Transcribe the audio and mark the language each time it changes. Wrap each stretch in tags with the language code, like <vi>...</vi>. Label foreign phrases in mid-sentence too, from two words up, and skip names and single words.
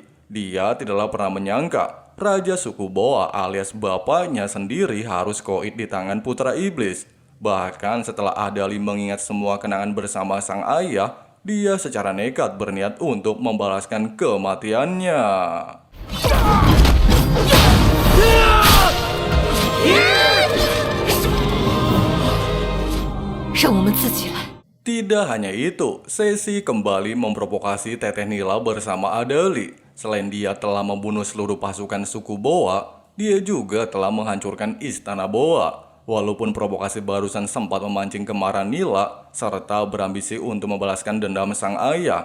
<id>Dia tidaklah pernah menyangka Raja suku Boa alias bapaknya sendiri harus koit di tangan putra iblis. Bahkan setelah Adali mengingat semua kenangan bersama sang ayah, dia secara nekat berniat untuk membalaskan kematiannya.</id> <zh>让我们自己来。</zh> <id>Tidak hanya itu, Sesi kembali memprovokasi Teteh Nila bersama Adali. Selain dia telah membunuh seluruh pasukan suku Boa, dia juga telah menghancurkan istana Boa. Walaupun provokasi barusan sempat memancing kemarahan Nila, serta berambisi untuk membalaskan dendam sang ayah.</id>